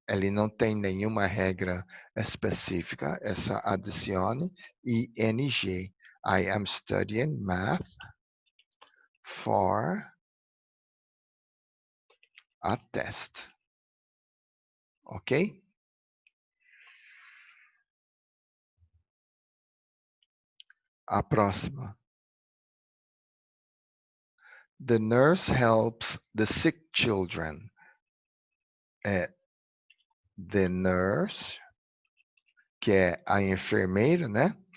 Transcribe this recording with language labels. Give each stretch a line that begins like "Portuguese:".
Portuguese: Ele não tem nenhuma regra específica, é só adicione ing.
English: I am studying math for a test, ok?
Portuguese: A próxima.
English: The nurse helps the sick children.
Portuguese: É the nurse, que é a enfermeira, né?